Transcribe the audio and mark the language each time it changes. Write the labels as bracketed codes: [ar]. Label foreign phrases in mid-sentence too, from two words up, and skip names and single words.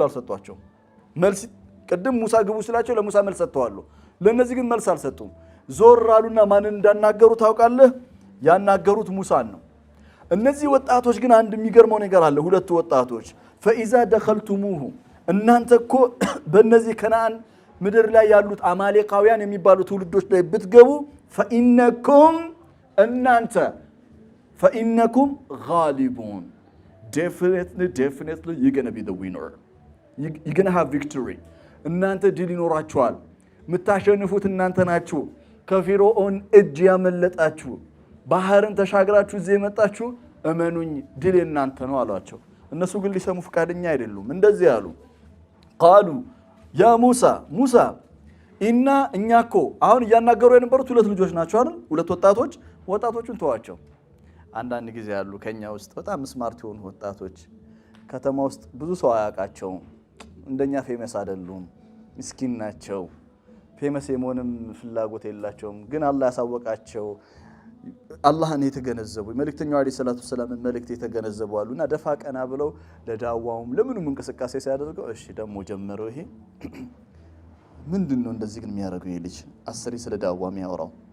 [am] አልሰጧቸው መልስ ቅድም ሙሳ ግቡ ስላቸው ለሙሳ መልስ ሰጥተዋል ለነዚህ ግን መልስ አልሰጡም ዞር አሉና ማንን እንዳናገሩ ታውቃለህ ያናገሩት ሙሳን ነው እነዚህ ወጣቶች ግን አንድ የሚገርመው ነገር አለ ሁለት ወጣቶች [ar] فاذا دخلتموه [am] እናንተ እኮ በእነዚህ ከነዓን ምድር ላይ ያሉት አማሌቃውያን የሚባሉ ትውልዶች ላይ ብትገቡ فانكم እናንተ [ar] فانكم غالبون [en] definitely you're going to be the winner you're going to have victory [am] እናንተ ድል ይኖራችኋል ምታሸንፉት እናንተ ናችሁ ከፊርዖን እጅ ያመለጣችሁ ባህርን ተሻግራችሁ እዚህ የመጣችሁ እመኑኝ ድል እናንተ ነው አሏቸው እነሱ ግን ሊሰሙ ፍቃደኛ አይደሉም እንደዚህ ያሉ [ar] قالوا يا موسى [am] እኛኮ አሁን ያናገሩ የነበሩት ሁለት ልጆች ናቸው አይደል ሁለት ወጣቶቹን ተዋቸው አንዳንድ ጊዜ ያሉ ከኛ ውስጥ በጣም ስማርት የሆኑ ወጣቶች ከተማ ውስጥ ብዙ ሰው አያውቃቸው እንደኛ ፌመስ አይደሉም ምስኪን ናቸው ፌመስ የመሆንም ፍላጎት የላቸውም ግን አላህ ያሳወቃቸው አላህን የተገነዘቡ መልእክተኛው [ar] عليه الصلاة السلام [am] መልእክት የተገነዘቡ አሉና ደፋ ቀና ብለው ለዳዋውም ለምንም እንቅስቃሴ ሲያደርገው እሺ ደሞ ጀመረው ይሄ ምንድነው እንደዚህ ግን የሚያደርገው ይሄ ልጅ አስሪ ስለ ዳዋ የሚያወራው